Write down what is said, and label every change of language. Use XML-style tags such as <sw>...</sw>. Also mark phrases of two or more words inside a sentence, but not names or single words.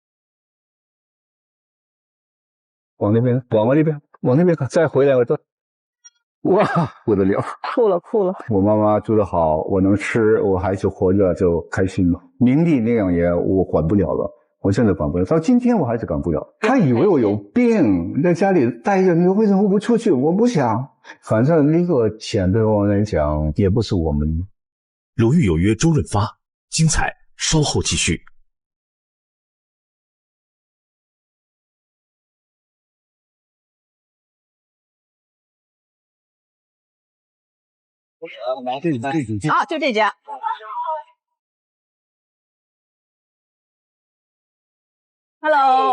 <zh>往那邊看，再回來我都，哇，不得了，酷了。我媽媽做得好，我能吃，我孩子活着就開心了。明帝那樣嘢我管不了了，我真的管不了，到今天我還是管不了。他以為我有病，在家裡待着，你為什麼不出去？我不想，反正那個錢對我來講也不是我們。魯豫有約周潤發，精彩稍後繼續。啊，就這家。Hello，</zh>